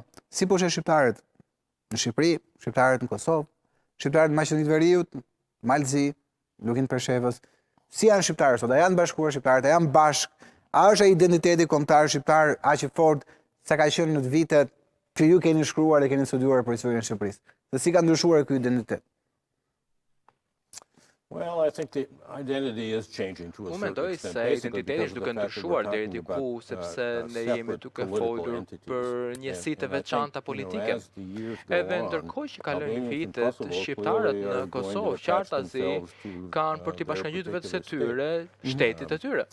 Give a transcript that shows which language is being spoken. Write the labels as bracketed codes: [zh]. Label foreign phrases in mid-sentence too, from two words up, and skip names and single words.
[sq] Si po sheh shqiptarët në Shqipëri, shqiptarët në Kosovë, shqiptarët në Maqedoninë Veriut, Malzi, Lukin Pershevës, si janë shqiptarët sot? A janë bashkuar shqiptarët? A janë bashk? A është ai identiteti kombëtar shqiptar aq i fortë sa ka qenë në vitet që ju keni shkruar dhe keni studiuar për historinë e Shqipërisë? Dhe si ka ndryshuar ky identitet? [en] Well, I think the identity is changing to a certain [sq] Mendoj [en] extent. [sq] se identiteti është duke ndryshuar deri diku, sepse ne jemi duke folur për njësi të veçanta politike. Edhe ndërkohë që kalojnë vitet, shqiptarët në Kosovë qartazi kanë për t'i bashkangjitur vetes së tyre shtetit të tyre.